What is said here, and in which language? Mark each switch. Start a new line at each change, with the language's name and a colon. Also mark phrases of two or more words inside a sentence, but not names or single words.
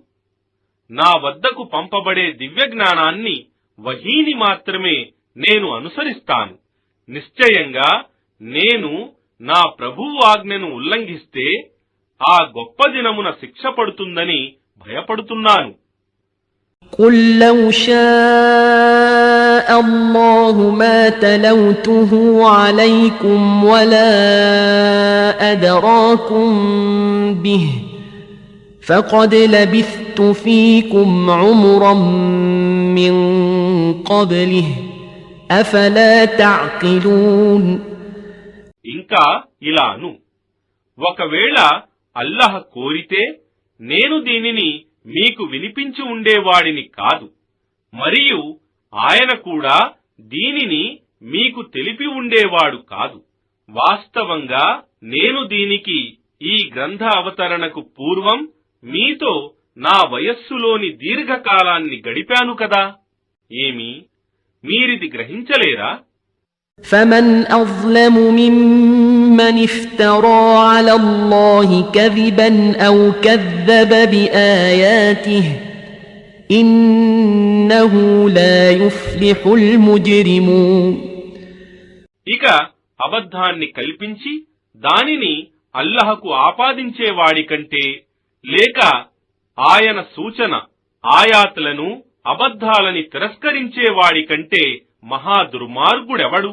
Telugu: నా వద్దకు పంపబడే దివ్యజ్ఞానాన్ని, వహీని మాత్రమే నేను అనుసరిస్తాను. నిశ్చయంగా నేను నా ప్రభువు ఆజ్ఞను ఉల్లంఘిస్తే ఆ గొప్ప దినమున శిక్ష పడుతుందని భయపడుతున్నాను.
Arabic: قل لو شاء الله ما تلوته عليكم ولا أدراكم به فقد لبثت فيكم عمرا من قبله أفلا تعقلون.
Telugu: ఇంకా ఇలాను, ఒకవేళ అల్లాహ్ కోరితే నేను దీనిని మీకు వినిపించి ఉండేవాడిని కాదు, మరియు ఆయన కూడా దీనిని మీకు తెలిపి ఉండేవాడు కాదు. వాస్తవంగా నేను దీనికి, ఈ గ్రంథ అవతరణకు పూర్వం మీతో నా వయస్సులోని దీర్ఘకాలాన్ని గడిపాను కదా. ఏమి మీరిది గ్రహించలేరా?
Arabic: فمن أظلم ممن افترى على الله كذبا أو كذب بآياته إنه لا يفلح المجرمون.
Telugu: ఇక అబద్ధాన్ని కల్పించి దానిని అల్లహకు ఆపాదించేవాడి కంటే, లేక ఆయన సూచన ఆయాతులను అబద్ధాలని తిరస్కరించేవాడి కంటే మహా దుర్మార్గుడెవడు?